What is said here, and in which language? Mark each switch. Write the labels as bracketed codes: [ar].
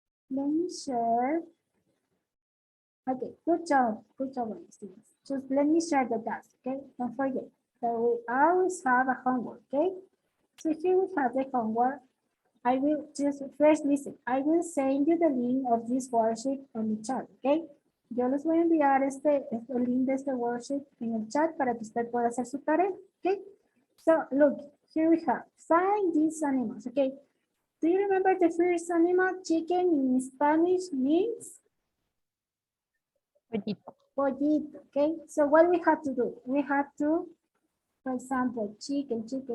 [en] Let me share. Okay, good job, students. Just let me share the task, okay? Don't forget that we always have a homework, okay? So here we have the homework. I will just first listen. I will send you the link of this worksheet on the chat, okay? [es] Yo les voy a enviar el link de este worksheet en el chat para que usted pueda hacer su tarea, okay? [en] So look, here we have, find these animals, okay? Do you remember the first animal? Chicken in Spanish means? [es] Pollito. [en] Pollito, okay? So what we have to do? We have to, for example, chicken.